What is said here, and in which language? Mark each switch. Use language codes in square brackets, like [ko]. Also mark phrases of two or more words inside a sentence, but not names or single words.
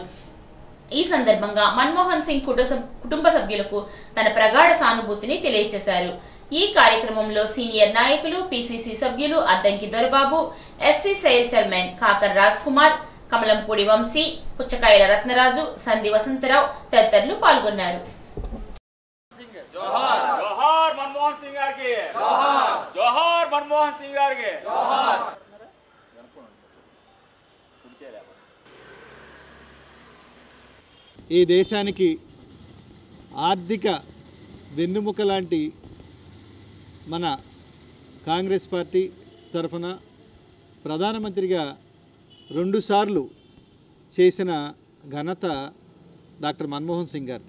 [te] ఈ సందర్భంగా మన్మోహన్ సింగ్ కుటుంబ సభ్యులకు తన ప్రగాఢ సానుభూతిని తెలియజేశారు। ఈ కార్యక్రమంలో సీనియర్ నాయకులు పిసిసి సభ్యులు అద్దంకి దొరబాబు, ఎస్సీ సెయిల్ చైర్మన్ కాకర్ రాజ్ కుమార్, కమలంపూడి వంశీ, పుచ్చకాయల రత్నరాజు, సంధి వసంతరావు తదితరులు పాల్గొన్నారు। జోహార్ జోహార్ మన్మోహన్ సింగ్ గారికి జోహార్ జోహార్ మన్మోహన్ సింగ్ గారికి జోహార్। ఈ దేశానికి ఆర్థిక వెన్నుముక లాంటి మన కాంగ్రెస్ పార్టీ తరఫున ప్రధానమంత్రిగా 2 సార్లు చేసిన ఘనత డాక్టర్ మన్మోహన్ సింగ్ గారిది।